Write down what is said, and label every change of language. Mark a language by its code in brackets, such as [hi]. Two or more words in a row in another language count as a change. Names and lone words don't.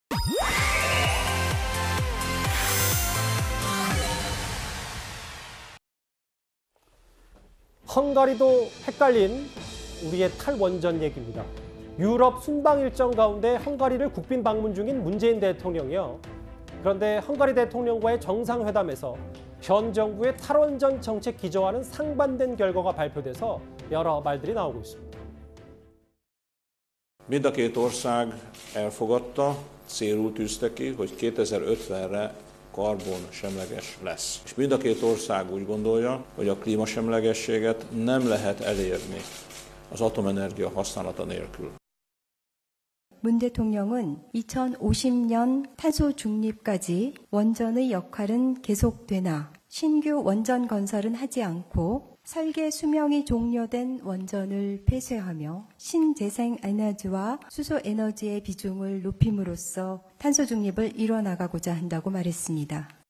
[ko] 헝가리도 헷갈린 우리의 탈원전 얘기입니다. 유럽 순방 일정 가운데 헝가리를 국빈 방문 중인 문재인 대통령이요. 그런데 헝가리 대통령과의 정상회담에서 현 정부의 탈원전 정책 기조와는 상반된 결과가 발표돼서 여러 말들이 나오고 있습니다. [hu] Mind a két ország elfogadta, célul tűzte ki, hogy 2050-re karbonsemleges lesz. És mind a két ország úgy gondolja, hogy a klímasemlegességet nem lehet elérni az atomenergia használata nélkül. [ko] 문 대통령은 2050년 탄소 중립까지 원전의 역할은 계속되나 신규 원전 건설은 하지 않고 설계 수명이 종료된 원전을 폐쇄하며 신재생 에너지와 수소 에너지의 비중을 높임으로써 탄소 중립을 이뤄나가고자 한다고 말했습니다.